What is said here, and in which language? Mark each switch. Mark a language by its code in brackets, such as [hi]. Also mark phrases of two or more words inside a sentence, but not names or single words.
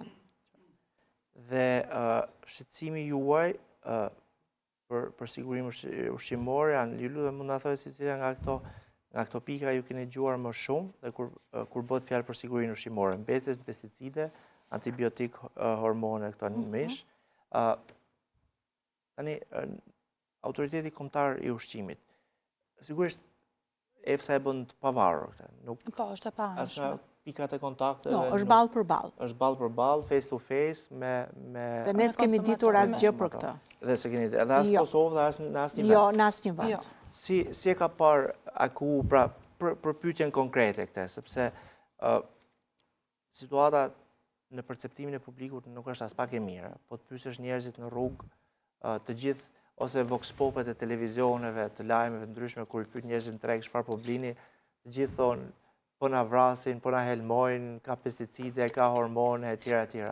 [sq] Dhe shqetësimi juaj për sigurinë ushqimore, ju lutem mund na thoni se cila nga këto pika ju keni dëgjuar më shumë dhe kur bëhet fjalë për sigurinë ushqimore, mbetjet pesticide, antibiotik, hormone këto mish. Tani autoriteti kombëtar i ushqimit. Sigurisht EFSA e bën të pavarur këtë. Po, është e pavarur. Pikat e kontakteve. No, është ballë për ballë. Është ballë për ballë, [en] face to face me [sq] se ne s'kemi ditur asgjë për këtë. Dhe se keni edhe as Kosovë dhe as në asnjë vend. Jo, në asnjë vend. Si e ka parë AKU pra për pyetjen konkrete këtë, sepse situata në perceptimin e publikut nuk është as pak e mirë, po të pyesësh njerëzit në rrugë, të gjithë ose vox popet e televizioneve, të lajmeve ndryshme kur i pyet njerëzit në treg çfarë po blini, të gjithë thonë po na vrasin, po na helmojnë, ka pesticide, ka hormone, etj.